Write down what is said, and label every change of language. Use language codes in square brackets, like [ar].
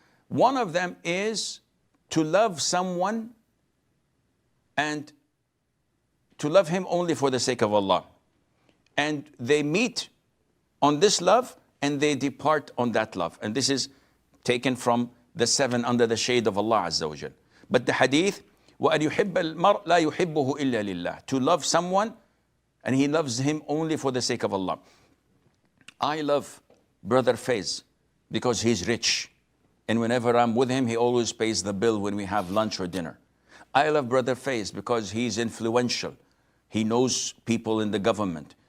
[en] One of them is to love someone and to love him only for the sake of Allah. And they meet on this love and they depart on that love. And this is taken from the 7 under the shade of Allah Azza wa Jal. But the hadith, [ar] وَأَنْ يُحِبَّ الْمَرْءَ لَا يُحِبُّهُ إِلَّا لِلَّهِ. [en] To love someone and he loves him only for the sake of Allah. I love Brother Faiz because he's rich. And whenever I'm with him, he always pays the bill when we have lunch or dinner. I love Brother Faiz because he's influential. He knows people in the government.